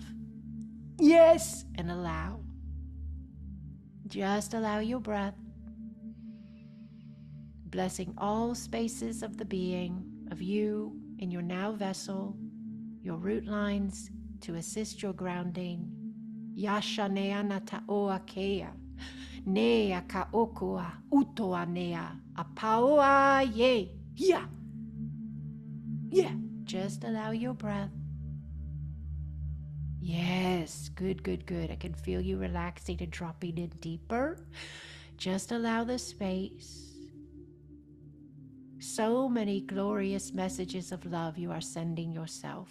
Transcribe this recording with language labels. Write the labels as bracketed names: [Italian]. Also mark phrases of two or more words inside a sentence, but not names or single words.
[English] Yes, and allow. Just allow your breath. Blessing all spaces of the being, of you in your now vessel, your root lines to assist your grounding. Yasha nea nata oa kea. Nea ka okua utoa nea apaoa ye. Yeah. Yeah. Just allow your breath. Yes. Good, good, good. I can feel you relaxing and dropping in deeper. Just allow the space. So many glorious messages of love you are sending yourself.